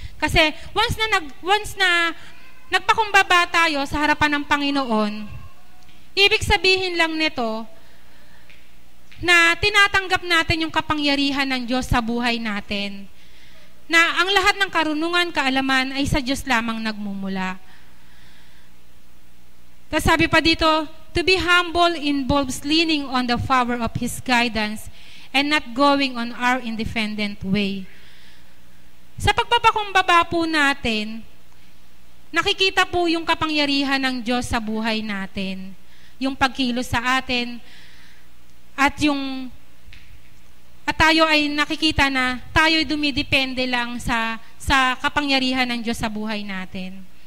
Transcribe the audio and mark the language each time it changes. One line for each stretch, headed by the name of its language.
Filipino: Kasi once na nagpakumbaba tayo sa harapan ng Panginoon, ibig sabihin lang nito na tinatanggap natin yung kapangyarihan ng Diyos sa buhay natin. Na ang lahat ng karunungan, kaalaman ay sa Diyos lamang nagmumula. Tapos sabi pa dito,
English: to be humble involves leaning on the power of His guidance and not going on our independent way.
Filipino: Sa pagpapakumbaba po natin, nakikita po yung kapangyarihan ng Diyos sa buhay natin. Yung pagkilos sa atin, at tayo ay nakikita na tayo'y dumidepende lang sa kapangyarihan ng Diyos sa buhay natin.